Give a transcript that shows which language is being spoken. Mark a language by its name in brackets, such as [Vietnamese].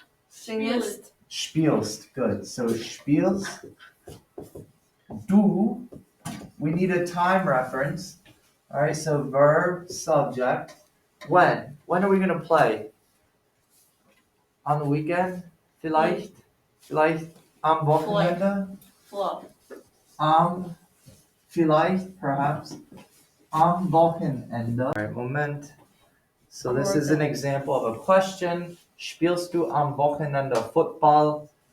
[German] Singest. Spielst. Good. So spielst. Du. [English] We need a time reference. All right, so verb, subject. When? When are we going to play? On the weekend? Vielleicht? [German] Vielleicht am Wochenende? Fluff. Vielleicht, perhaps. Am Wochenende. [English] All right, [German] Moment. [English] So this is an example of a question. [German] Spielst du am Wochenende Football?